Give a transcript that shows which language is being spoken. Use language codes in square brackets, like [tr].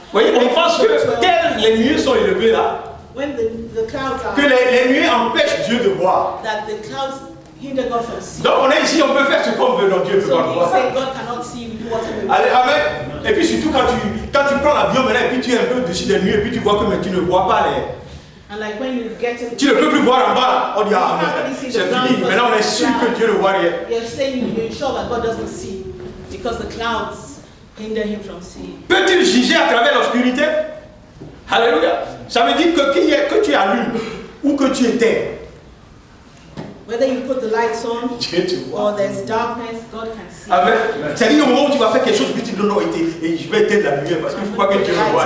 [fr] Vous voyez, on pense que telles les nuées sont élevées là, [en] When the clouds [fr] que [en] are, [fr] les nuées empêchent Dieu de voir. [en] that the clouds hinder God from seeing. [fr] Donc on est ici, on peut faire ce qu'on veut, donc Dieu peut [en] So [fr] pas [en] you [fr] voir. [en] say God cannot see, we do whatever we [fr] Allez, [en] want. [fr] amen. Et puis surtout quand tu prends l'avion maintenant et puis tu es un peu au-dessus des nuées et puis tu vois que mais tu ne vois pas les... [en] And like when you get in, [fr] Tu ne peux plus voir en bas. On dit, ah, c'est fini. Maintenant on est sûr que Dieu ne voit rien. [en] you're saying you're sure that God doesn't see because the clouds hinder him from seeing. [fr] Peut-il juger à travers l'obscurité? Alléluia. Ça veut dire que tu allumes ou que tu éteins. [en] Whether you put the lights on [fr] Dieu te voit. [en] or there's darkness, God can see. [fr] Amen. C'est-à-dire au moment où tu vas faire quelque chose, puis tu dis non, et je vais éteindre la lumière parce qu'il ne faut pas que Dieu me voie.